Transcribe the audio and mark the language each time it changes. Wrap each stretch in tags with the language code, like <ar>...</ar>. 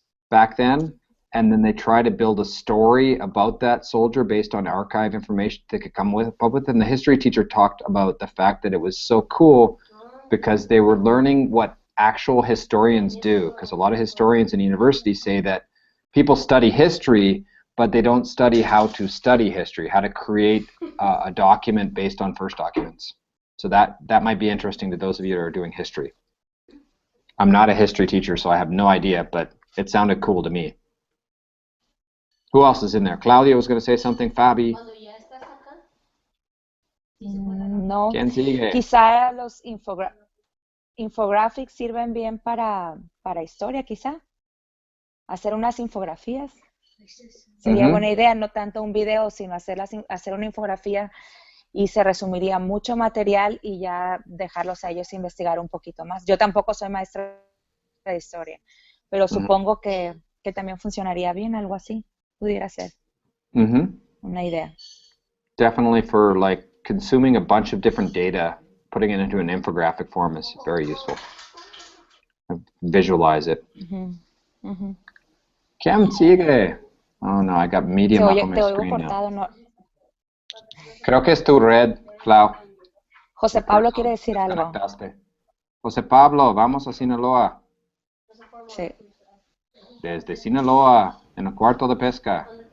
<en>back then, and then they try to build a story about that soldier based on archive information they could come up with. And the history teacher talked about the fact that it was so cool because they were learning what actual historians do, because a lot of historians in universities say that people study history, but they don't study how to study history, how to create a document based on first documents. So that might be interesting to those of you that are doing history. I'm not a history teacher, so I have no idea, but it sounded cool to me. Who else is in there? Claudia was going to say something. Fabi.</en> <es>No, ¿Quién sigue? quizá los infographics sirven bien para historia, quizá. Hacer unas infografías. Sería buena idea, no tanto un video, sino hacer una infografía y se resumiría mucho material y ya dejarlos a ellos investigar un poquito más. Yo tampoco soy maestra de historia, pero supongo que también funcionaría bien, algo así. Pudiera ser una idea.</es> <en>Definitely for like consuming a bunch of different data, putting it into an infographic form is very useful. Visualize it.</en> <es>¿Quién sigue?</es> <en>Oh no, I got medium up on my screen now.</en> <es>No. Creo que es tu red, Clau. José Pablo quiere decir algo. José Pablo, vamos a Sinaloa. Sí. Desde Sinaloa, en el cuarto de pesca.</es>